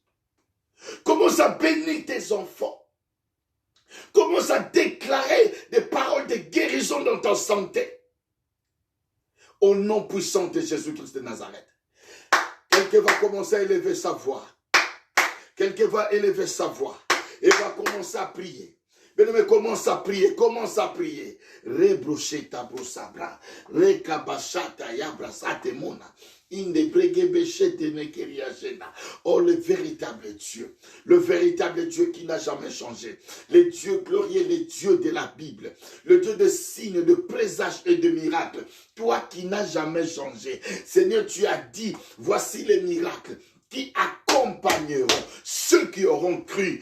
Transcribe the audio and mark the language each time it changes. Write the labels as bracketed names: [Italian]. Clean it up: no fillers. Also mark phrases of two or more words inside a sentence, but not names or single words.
[French] Commence à bénir tes enfants. Commence à déclarer des paroles de guérison dans ta santé. Au nom puissant de Jésus-Christ de Nazareth. Quelqu'un va commencer à élever sa voix. Quelqu'un va élever sa voix. Et va commencer à prier. Bien-aimé, commence à prier. Commence à prier. Rebrocheta brosabra. Rekabashata yabrasate mona. Oh, le véritable Dieu. Le véritable Dieu qui n'a jamais changé. Le Dieu glorieux, le Dieu de la Bible. Le Dieu de signes, de présages et de miracles. Toi qui n'as jamais changé. Seigneur, tu as dit, voici les miracles qui accompagneront ceux qui auront cru.